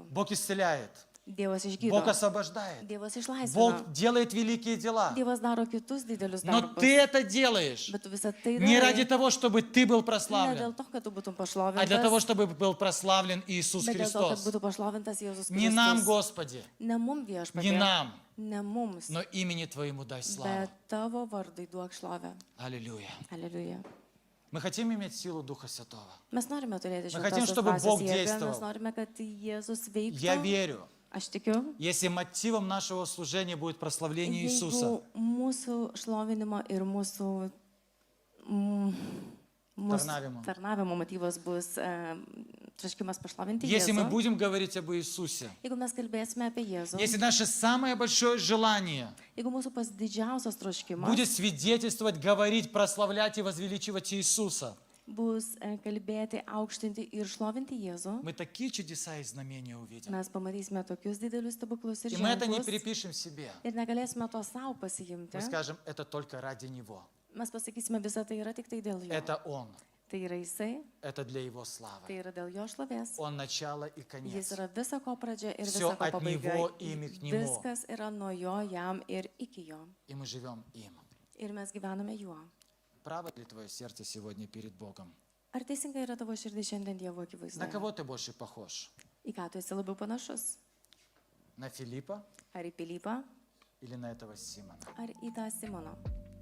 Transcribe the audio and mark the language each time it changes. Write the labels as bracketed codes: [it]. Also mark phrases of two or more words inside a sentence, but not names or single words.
[ru] Бог исцеляет. [lt] Dievas išgydo. [ru] Бог освобождает. [lt] Dievas [ru] Бог [lt] išlaisvina. [ru] делает великие дела. [lt] Dievas daro kitus didelius [ru] Но [lt] darbus. [ru] ты это делаешь [lt] Bet tu visą tai [ru] не ради [lt] darai. [ru] того, чтобы ты был [lt] Ne dėl [ru] прославлен, [lt] to, kad tu būtum [ru] а для того, [lt] pašlovintas, [ru] чтобы был прославлен Иисус [lt] bet dėl to, kad [ru] Христос. [lt] būtų pašlovintas Jėzus [ru] Не нам, [lt] Kristus. [ru] Господи, [lt] Ne mum [ru] не [lt] viešpatie, [ru] нам, [lt] ne mums, [ru] но имени Твоему дай славу. [lt] bet tavo vardui duok šlovę. [ru] Аллилуйя. [lt] Aleliuja. [ru] Мы хотим иметь силу Духа Святого. [lt] Mes norime turėti [ru] Мы хотим, [lt] šventosios [ru] чтобы [lt] dvasios [ru] Бог [lt] jėgą, [ru] действовал. [lt] mes norime, kad Jėzus [ru] Я [lt] veiktų. [ru] верю, [lt] Aš tikiu, [ru] если мотивом нашего служения будет прославление Иисуса, [lt] jeigu mūsų šlovinimo ir mūsų tarnavimo motyvas bus troškimas pašlovinti [ru] если мы [lt] Jėzų, [ru] будем говорить об Иисусе, [lt] jeigu mes kalbėsime apie Jėzų, [ru] если наше самое большое желание [lt] jeigu mūsų pats didžiausias troškimas [ru] будет свидетельствовать, говорить, прославлять и возвеличивать Иисуса, [lt] bus kalbėti, aukštinti ir šlovinti Jėzų, [ru] мы такие чудеса и знамения увидим. [lt] mes pamatysime tokius didelius stebuklus ir [ru] И мы это не [lt] ženklus [ru] припишем себе. [lt] ir negalėsime to savo pasiimti. [ru] Мы скажем, это только ради Него. [lt] Mes pasakysime, visą tai yra tik tai dėl jo. [ru] Это Он. [lt] Tai yra Jisai, [ru] Это для Его славы. [lt] tai yra dėl jo šlovės. [ru] Он начало и [lt] Jis [ru] конец. [lt] yra viso ko pradžia ir [ru] Всё [lt] viso ko [ru] от [lt] pabaiga. [ru] Него, ими к Нему. [lt] Viskas yra nuo jo, jam ir iki jo. [ru] И мы живем им. [lt] Ir mes gyvename juo. [ru] Право ли твое сердце сегодня перед Богом? [lt] Ar teisingai yra tavo širdis šiandien Dievo [ru] На [lt] akivaizdoje? [ru] кого ты больше похож? [lt] Į ką tu esi labiau panašus? [ru] На Филиппа [lt] Ar į Pilypą, [ru] или на этого Симона? [lt] ar į tą Simoną?